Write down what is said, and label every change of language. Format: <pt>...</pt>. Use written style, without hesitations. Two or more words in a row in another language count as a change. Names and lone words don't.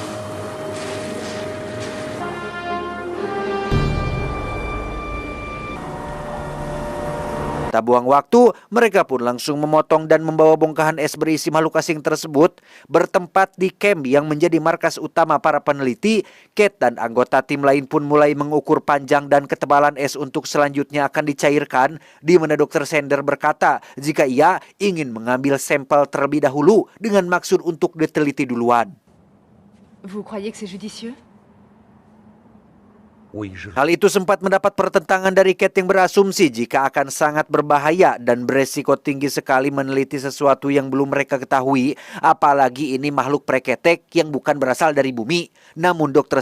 <id>Tak buang waktu, mereka pun langsung memotong dan membawa bongkahan es berisi makhluk asing tersebut bertempat di camp yang menjadi markas utama para peneliti. Kate dan anggota tim lain pun mulai mengukur panjang dan ketebalan es untuk selanjutnya akan dicairkan, di mana Dr. Sander berkata jika ia ingin mengambil sampel terlebih dahulu dengan maksud untuk diteliti duluan.</id> <fr>Vous croyez que c'est judicieux?</fr> <id>Hal itu sempat mendapat pertentangan dari Kate yang berasumsi jika akan sangat berbahaya dan beresiko tinggi sekali meneliti sesuatu yang belum mereka ketahui, apalagi ini makhluk preketek yang bukan berasal dari bumi. Namun Dr.</id>